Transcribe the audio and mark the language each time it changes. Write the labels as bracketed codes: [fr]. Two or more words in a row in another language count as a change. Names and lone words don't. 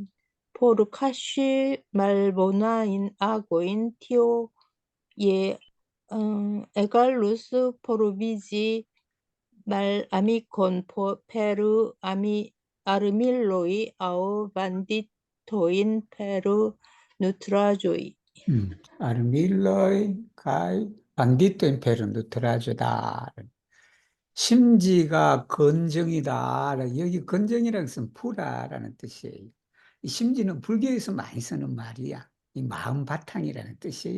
[eo] Por kaŝi malbonajn agojn, tio je egalus provizi malamikon per armiloj aŭ banditojn per nutraĵoj. armiloj kaj banditojn per nutraĵoj. [ko] 심지가 건정이다. 여기 건정이라는 것은 부라라는 뜻이에요. 이 심지는 불교에서 많이 쓰는 말이야. 이 마음 바탕이라는 뜻이에요.